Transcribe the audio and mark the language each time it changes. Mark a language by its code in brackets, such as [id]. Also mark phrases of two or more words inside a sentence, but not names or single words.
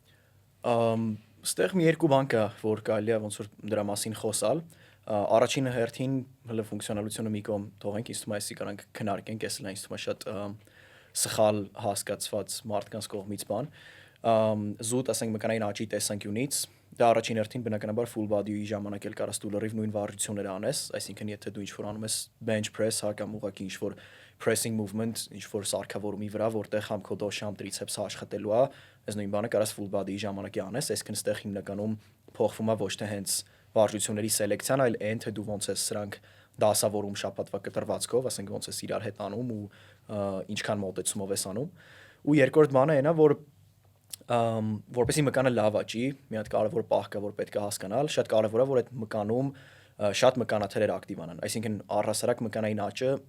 [hy] Ստեղ մի երկու բան կա, որ կարելի է ոնց որ դրա մասին խոսալ։ Առաջին հերթին հələ ֆունկցիոնալությունը մի կողմ թողենք, ինձ թվում է այսի կարանք քննարկենք, էս լայն ինձ թվում է շատ սխալ հասկացված մարդկանց կողմից բան։ Զուտ ասենք մկանային աճի տեսանկյունից դա առաջին հերթին բնականաբար [en] full body- [hy] ի ժամանակ էլ կարաս դու լրիվ նույն վարժությունները անես, այսինքն եթե դու ինչ-որ անում ես [en] bench press, [hy] հա, կամ ուղղակի ինչ-որ [en] pressing movement, [hy] ինչ-որ սարքավորումի վրա, որտեղ համ քո դոշը համ տրիցեպսը աշխատելու է, այս նույն բանը կարաս [en] full body- [hy] ի ժամանակի անես, այսինքն այստեղ հիմնականում փոխվում է ոչ թե հենց վարժությունների սելեկցիան, այլ այն թե դու ոնց ես սրանք դասավորում շաբաթվա կտրվածքով, ասենք ոնց ես իրար հետ անում ու ինչքան մոտեցումով ես անում։ Ու երկրորդ բանը այն է, որ որպեսզի մկանը լավ աճի, մի հատ կարևոր պահ կա, որ պետք է հասկանալ, շատ կարևոր է, որ այդ մկանում շատ մկանաթելեր ակտիվանան, այսինքն առհասարակ մկանային աճը